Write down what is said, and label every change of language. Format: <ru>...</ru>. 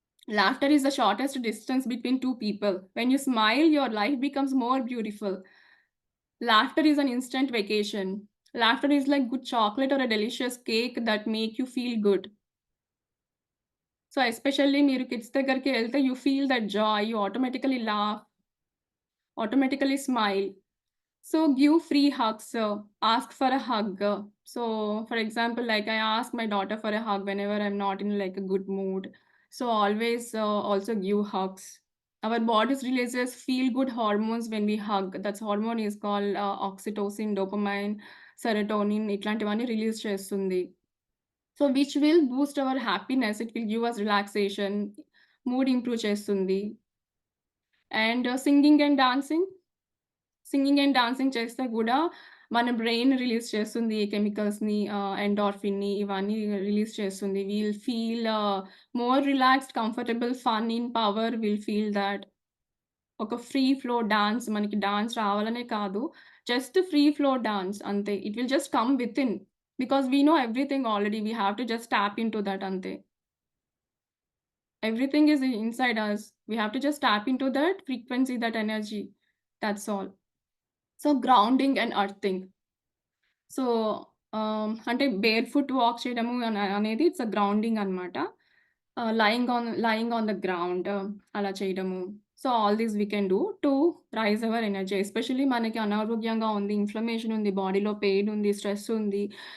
<en>Laughter is the shortest distance between two people. When you smile, your life becomes more beautiful. Laughter is an instant vacation. Laughter is like good chocolate or a delicious cake that make you feel good. So, especially</en> <te>మీరు kids దగ్గరికి వెళ్తే</te> <en>You feel that joy. You automatically laugh, automatically smile. So give free hugs, ask for a hug. So for example, like I ask my daughter for a hug whenever I'm not in like a good mood. So always also give hugs. Our bodies releases feel good hormones when we hug. That's hormone is called oxytocin, dopamine, serotonin.</en> <te>ఇట్లాంటివన్నీ release చేస్తుంది.</te> <en>So which will boost our happiness. It will give us relaxation, mood improve చేస్తుంది. And singing and dancing.</en> <te>Singing and dancing చేస్తే గూడా మన brain release చేస్తుంది ఈ కెమికల్స్‌ని ఎండార్ఫిన్‌ని ఇవన్నీ release చేస్తుంది.</te> <en>We'll feel more relaxed, comfortable, fun in power will feel that.</en> <te>ఒక free flow dance మనకి డాన్స్ రావాలనే కాదు.</te> <en>Just free flow dance అంతే. It will just come within. Because we know everything already. We have to just tap into that అంతే. Everything is inside us. We have to just tap into that frequency, that energy. That's all. So, grounding and earthing.</en> <te>So, అంటే bear foot walk చేయడము అనేది it's grounding అనమాట.</te> <en>lying on the ground</en> <te>అలా చేయడము.</te> <en>So, all these we can do to raise our energy.</en> <te>Especially మనకి అనారోగ్యంగా ఉంది, inflammation ఉంది, బాడీలో పెయిన్ ఉంది, స్ట్రెస్ ఉంది.</te>